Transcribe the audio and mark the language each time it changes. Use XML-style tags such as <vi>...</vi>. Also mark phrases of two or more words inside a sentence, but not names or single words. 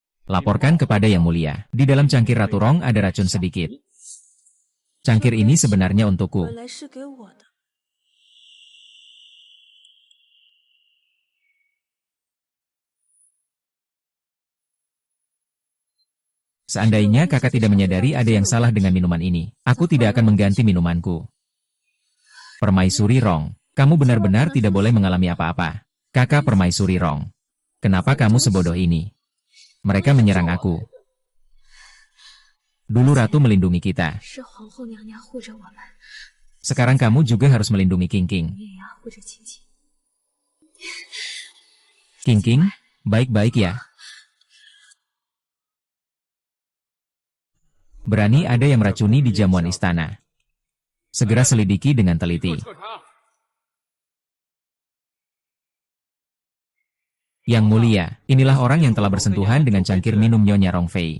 <id>Laporkan kepada Yang Mulia. Di dalam cangkir Ratu Rong ada racun sedikit. Cangkir ini sebenarnya untukku.</id> <zh>本来是给我的。</zh> <id>Seandainya kakak tidak menyadari ada yang salah dengan minuman ini, aku tidak akan mengganti minumanku. Permaisuri Rong, kamu benar-benar tidak boleh mengalami apa-apa. Kakak Permaisuri Rong, kenapa kamu sebodoh ini? Mereka menyerang aku. Dulu Ratu melindungi kita.</id> <zh>是皇后娘娘护着我们，</zh> <id>Sekarang kamu juga harus melindungi King King.</id> <zh>你也要护着青青。</zh> <id>King King, baik-baik ya. Berani ada yang meracuni di jamuan istana. Segera selidiki dengan teliti. Yang Mulia, inilah orang yang telah bersentuhan dengan cangkir minum Nyonya Rong Fei.</id>